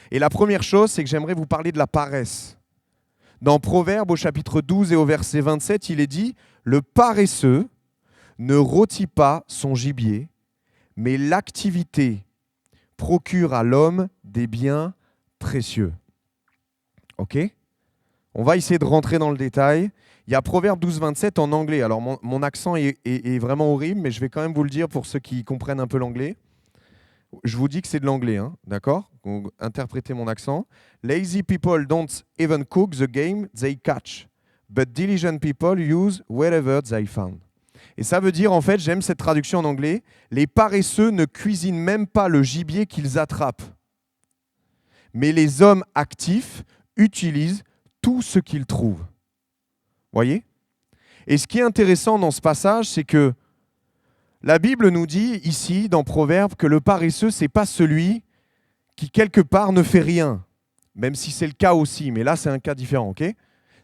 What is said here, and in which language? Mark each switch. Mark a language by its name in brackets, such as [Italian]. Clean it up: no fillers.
[French] Et la première chose, c'est que j'aimerais vous parler de la paresse. Dans Proverbes, au chapitre 12 et au verset 27, il est dit « Le paresseux ne rôtit pas son gibier, mais l'activité procure à l'homme des biens précieux. » Ok ? On va essayer de rentrer dans le détail. Il y a Proverbe 12, 27 en anglais. Alors mon accent est vraiment horrible, mais je vais quand même vous le dire pour ceux qui comprennent un peu l'anglais. Je vous dis que c'est de l'anglais, hein, d'accord ? Donc, interprétez mon accent. [English] Lazy people don't even cook the game they catch, but diligent people use wherever they found. [French] Et ça veut dire, en fait, j'aime cette traduction en anglais, les paresseux ne cuisinent même pas le gibier qu'ils attrapent, mais les hommes actifs utilisent tout ce qu'ils trouvent. Voyez ? Et ce qui est intéressant dans ce passage, c'est que la Bible nous dit ici, dans Proverbes, que le paresseux, ce n'est pas celui qui, quelque part, ne fait rien, même si c'est le cas aussi, mais là, c'est un cas différent, ok ?